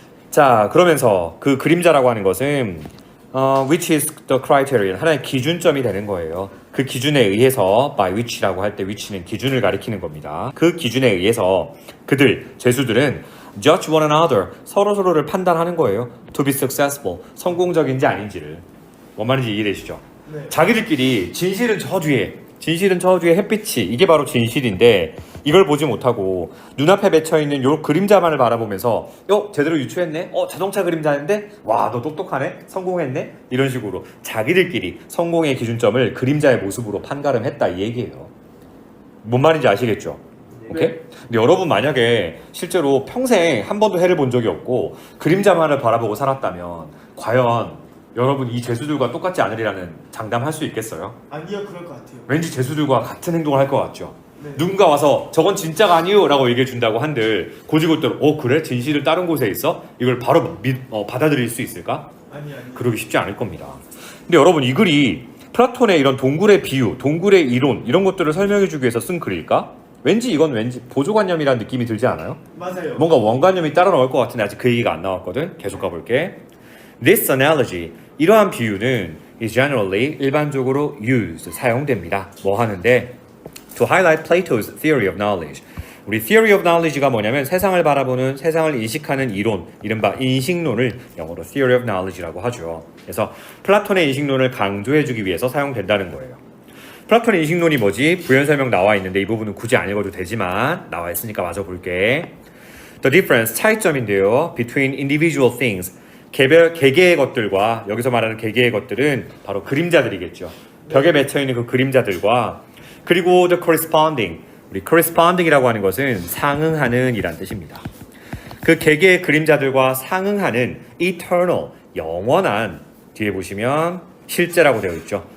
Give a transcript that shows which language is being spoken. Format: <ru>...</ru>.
<ko>자 그러면서 그 그림자라고 하는 것은</ko> <en>which is the criterion</en> <ko>하나의 기준점이 되는 거예요. 그 기준에 의해서</ko> <en>by which</en> <ko>라고 할 때 which는 기준을 가리키는 겁니다. 그 기준에 의해서 그들 죄수들은</ko> <en>judge one another</en> <ko>서로를 판단하는 거예요.</ko> <en>to be successful</en> <ko>성공적인지 아닌지를. 뭔 말인지 이해되시죠? 네. 자기들끼리 진실은 저 뒤에 햇빛이 이게 바로 진실인데 이걸 보지 못하고 눈앞에 맺혀있는 요 그림자만을 바라보면서 제대로 유추했네? 자동차 그림자인데? 와 너 똑똑하네? 성공했네? 이런 식으로 자기들끼리 성공의 기준점을 그림자의 모습으로 판가름했다 이 얘기예요. 뭔 말인지 아시겠죠? 오케이? 네. 근데 여러분 만약에 실제로 평생 한 번도 해를 본 적이 없고 그림자만을 바라보고 살았다면 과연 여러분 이 죄수들과 똑같지 않으리라는 장담할 수 있겠어요? 아니요, 그럴 것 같아요. 왠지 죄수들과 같은 행동을 할 것 같죠? 네. 누군가 와서 저건 진짜가 아니요 라고 얘기해 준다고 한들 고지고대로 그래? 진실은 다른 곳에 있어? 이걸 바로 받아들일 수 있을까? 아니. 그러기 쉽지 않을 겁니다. 근데 여러분 이 글이 플라톤의 이런 동굴의 비유, 동굴의 이론 이런 것들을 설명해 주기 위해서 쓴 글일까? 왠지 보조관념이라는 느낌이 들지 않아요? 맞아요. 뭔가 원관념이 따라 나올 것 같은데 아직 그 얘기가 안 나왔거든. 계속 가볼게.</ko> <en>This analogy,</en> <ko>이러한 비유는</ko> <en>is generally</en> <ko>일반적으로</ko> <en>used,</en> <ko>사용됩니다. 뭐 하는데?</ko> <en>To highlight Plato's theory of knowledge.</en> <ko>우리</ko> <en>theory of knowledge</en> <ko>가 뭐냐면 세상을 바라보는, 세상을 인식하는 이론, 이른바 인식론을 영어로 theory of knowledge라고 하죠. 그래서 플라톤의 인식론을 강조해주기 위해서 사용된다는 거예요. 플라톤의 인식론이 뭐지? 부연 설명 나와 있는데 이 부분은 굳이 안 읽어도 되지만 나와 있으니까 마저 볼게.</ko> <en>The difference,</en> <ko>차이점인데요.</ko> <en>Between individual things.</en> <ko>개개의 것들과 여기서 말하는 개개의 것들은 바로 그림자들이겠죠. 벽에 맺혀있는 그 그림자들과 그리고</ko> <en>the corresponding</en> <ko>우리 corresponding이라고 하는 것은 상응하는 이란 뜻입니다. 그 개개의 그림자들과 상응하는 eternal 영원한 뒤에 보시면 실제라고 되어 있죠.</ko>